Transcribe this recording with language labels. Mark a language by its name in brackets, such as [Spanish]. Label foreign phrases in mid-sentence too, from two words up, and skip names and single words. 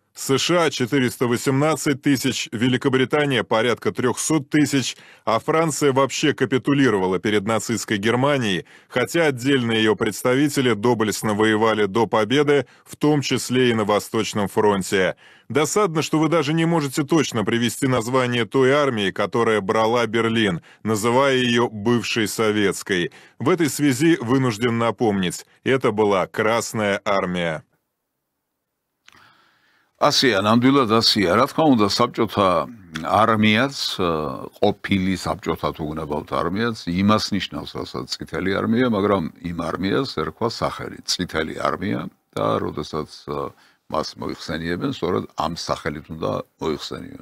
[Russian] США 418 тысяч, Великобритания порядка 300 тысяч, а Франция вообще капитулировала перед нацистской Германией, хотя отдельные ее представители доблестно воевали до победы, в том числе и на Восточном фронте. Досадно, что вы даже не можете точно привести название той армии, которая брала Берлин, называя ее бывшей советской. В этой связи вынужден напомнить, это была Красная армия. [Georgian] ასია, ნამდვილად ასია. Რა თქმა უნდა, საბჭოთა არმიაც, ყოფილი საბჭოთა თუ გნებავთ არმიაც, იმას ნიშნავს, რასაც წითელი არმია, მაგრამ იმ არმიას ერქვა სახელი, წითელი არმია და როდესაც მას მოიხსენიებენ, სწორედ ამ სახელით უნდა მოიხსენიებენ.